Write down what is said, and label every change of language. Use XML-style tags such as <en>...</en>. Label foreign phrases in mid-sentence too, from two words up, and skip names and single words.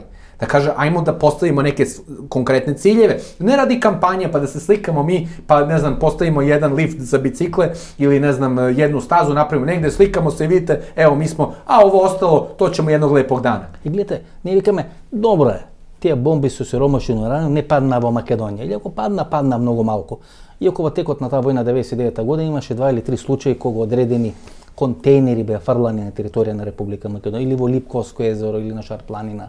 <sr>Da kaže, ajmo da postavimo neke konkretne ciljeve. Ne radi kampanja pa da se slikamo mi, pa ne znam, postavimo jedan lift za bicikle ili ne znam, jednu stazu napravimo negde, slikamo se i vidite, evo mi smo, a ovo ostalo, to ćemo jednog lepog dana.</sr> <mk>И гледате, ние викаме, добро е, тие бомби со сиромашен ураниум не падна во Македонија. Или ако падна многу малку. Иако во текот на таа војна 99 година имаше 2 или 3 случаи кога одредени kontejnери беа фрлани на територија на Република Македонија или во Липковско езеро или на Шар планина.</mk>